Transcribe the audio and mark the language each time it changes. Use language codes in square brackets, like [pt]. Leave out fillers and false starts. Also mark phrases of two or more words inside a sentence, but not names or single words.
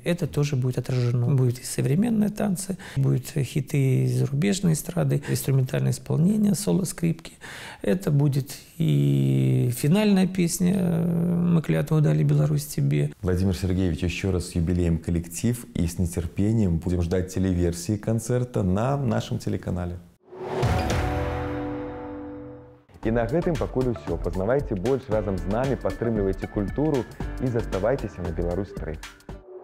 [ru] Это тоже будет отражено. Будет и современные танцы, будут хиты зарубежной эстрады, инструментальное исполнение, соло-скрипки. Это будет и финальная песня «Мы клятву дали, Беларусь, тебе». Владимир Сергеевич, еще раз с юбилеем коллектив, и с нетерпением будем ждать телеверсии концерта на нашем телеканале. [be] І на гэтым пакуль усё. Пазнавайце больш разам з намі, падтрымлівайце культуру і заставайцеся на Беларусь 3.